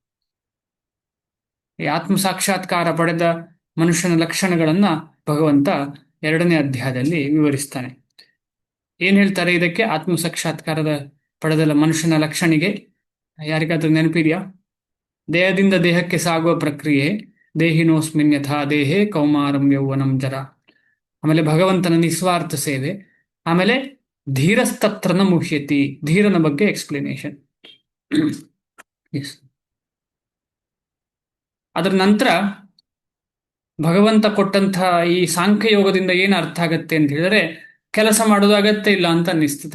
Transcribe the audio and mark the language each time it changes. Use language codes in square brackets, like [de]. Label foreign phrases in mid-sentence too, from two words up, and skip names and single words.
[kn] ಈ ಆತ್ಮ ಸಾಕ್ಷಾತ್ಕಾರ ಪಡೆದ ಮನುಷ್ಯನ ಲಕ್ಷಣಗಳನ್ನ ಭಗವಂತ 2ನೇ ಅಧ್ಯಾಯದಲ್ಲಿ ವಿವರಿಸ್ತಾನೆ. ಏನ್ ಹೇಳ್ತಾರೆ ಇದಕ್ಕೆ? ಆತ್ಮ ಸಾಕ್ಷಾತ್ಕಾರದ ಪಡೆದ ಮನುಷ್ಯನ ಲಕ್ಷಣಿಗೆ ಯಾರಿಗಾದ್ರೂ ನೆನಪಿದೆಯಾ? ದೇಹದಿಂದ ದೇಹಕ್ಕೆ ಸಾಗುವ ಪ್ರಕ್ರಿಯೆ, [sa] ದೇಹಿನೋಸ್ಮಿನ್ ಯಥಾ ದೇಹೇ ಕೌಮಾರಂ ಯೌವನಂ ಜರ. [kn] ಆಮೇಲೆ ಭಗವಂತನ ನಿಸ್ವಾರ್ಥ ಸೇವೆ. ಆಮೇಲೆ [sa] ಧೀರಸ್ತತ್ರನ ಮುಹ್ಯತಿ, [kn] ಧೀರನ ಬಗ್ಗೆ ಎಕ್ಸ್ಪ್ಲನೇಷನ್. ಅದರ ನಂತರ ಭಗವಂತ ಕೊಟ್ಟಂತಹ ಈ ಸಾಂಖ್ಯಯೋಗದಿಂದ ಏನು ಅರ್ಥ ಆಗತ್ತೆ ಅಂತ ಹೇಳಿದ್ರೆ, ಕೆಲಸ ಮಾಡೋದು ಅಗತ್ಯ ಇಲ್ಲ ಅಂತ ಅನ್ನಿಸ್ತದೆ.